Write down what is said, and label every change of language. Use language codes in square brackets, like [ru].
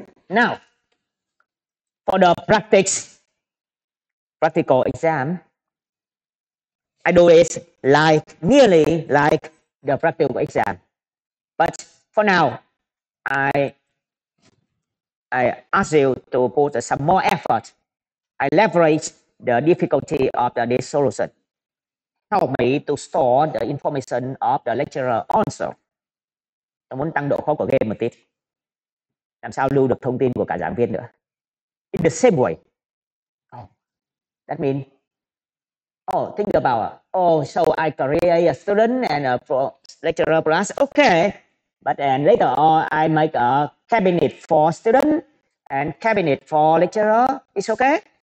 [en] Now, for the practical exam, I do it nearly like the practical exam. But for now, I ask you to put some more effort. I leverage the difficulty of this solution. Help me to store the information of the lecturer also. [vi] Tôi muốn tăng độ khó của game một tí. Làm sao lưu được thông tin của cả giảng viên nữa. [en] In the same way. That means, think about, so I create a student and a lecturer plus, okay. But then later on, I make a cabinet for student and cabinet for lecturer. It's okay?